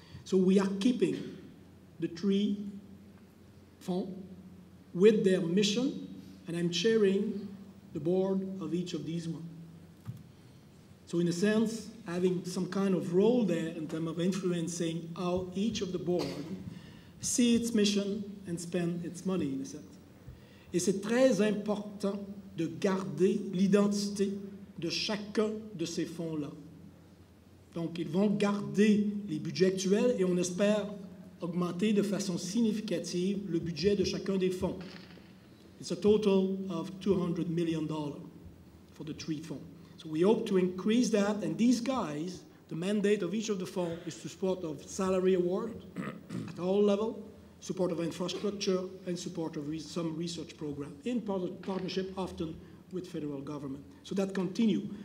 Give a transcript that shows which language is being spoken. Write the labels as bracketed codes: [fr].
[en] So we are keeping the 3 funds with their mission, and I'm chairing the board of each of these ones. So in a sense, having some kind of role there in terms of influencing how each of the board see its mission and spend its money, in a sense. [fr] Et c'est très important de garder l'identité de chacun de ces fonds-là. Donc, ils vont garder les budgets actuels et on espère augmenter de façon significative le budget de chacun des fonds. [en] It's a total of $200 million for the 3 funds. So we hope to increase that, and these guys, the mandate of each of the funds is to support of salary award at all levels, support of infrastructure, and support of some research program, in partnership often with federal government. So that continue.